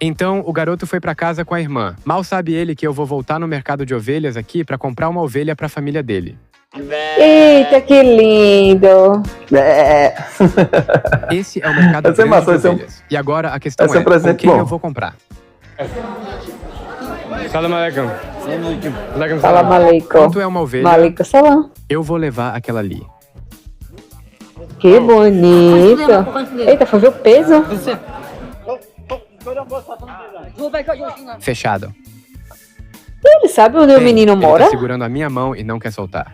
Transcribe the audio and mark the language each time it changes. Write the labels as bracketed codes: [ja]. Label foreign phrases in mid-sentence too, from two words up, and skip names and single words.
[pt] Então, o garoto foi pra casa com a irmã. Mal sabe ele que eu vou voltar no mercado de ovelhas aqui pra comprar uma ovelha pra família dele. Eita, que lindo! Esse é o mercado Essa é grande massa, de esse é um- ovelhas. E agora a questão esse é um é, com presente quem bom. eu vou comprar? [ar] سلام عليكم. عليكم Salam salam. aleikum. [pt] Quanto é uma ovelha? [ar] ماليكو سلام. [pt] Eu vou levar aquela ali. Que bonito. Eita, foi ver o peso? Fechado. Ele sabe onde o Bem, menino ele mora? tá segurando a minha mão e não quer soltar.